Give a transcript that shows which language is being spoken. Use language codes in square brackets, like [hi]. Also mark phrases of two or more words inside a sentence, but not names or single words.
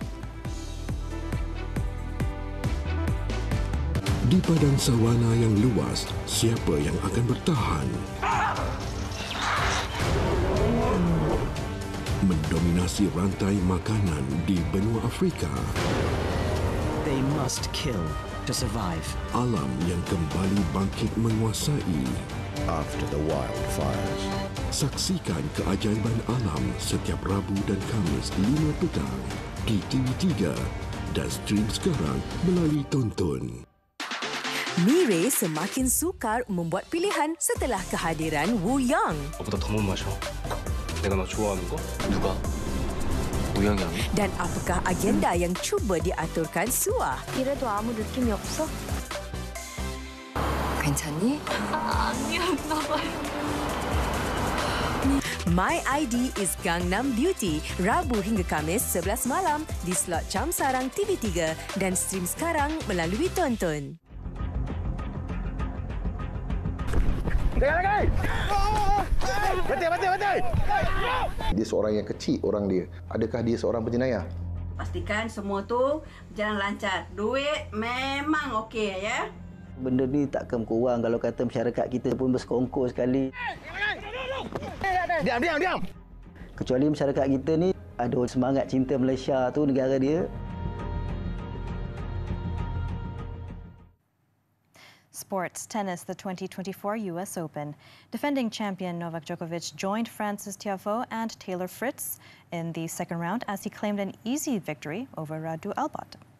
[ms] Di padang sawana yang luas, siapa yang akan bertahan? Mendominasi rantai makanan di benua Afrika. [en] They must kill to survive. [ms] Alam yang kembali bangkit menguasai. [en] After the wildfires. [ms] Saksikan keajaiban alam setiap Rabu dan Khamis 5 petang di TV3 dan stream sekarang melalui Tonton. Mire semakin sukar membuat pilihan setelah kehadiran Wu Yang. [ko] 너보다 더 못 마셔. 내가 너 좋아하는 거? 누가? 우영이 아니야? [ms] Dan apakah agenda yang cuba diaturkan Suah? [ko] 이래도 아무 느낌이 없어? 괜찮니? 아니었나 봐요. [en] My ID is Gangnam Beauty, [ms] Rabu hingga Kamis 11 malam di slot Cam Sarang TV3 dan stream sekarang melalui Tonton. Betul. Dia seorang yang kecil orang dia. Adakah dia seorang penjenayah? Pastikan semua tu berjalan lancar. Duit memang okey ya. Benda ni takkan kurang kalau kata masyarakat kita pun bersekongkol sekali. Diam. Kecuali masyarakat kita ni ada semangat cinta Malaysia tu negara dia. [en] Sports tennis, the 2024 US Open. Defending champion Novak Djokovic joined France's Tiafoe and Taylor Fritz in the second round as he claimed an easy victory over Radu Albot.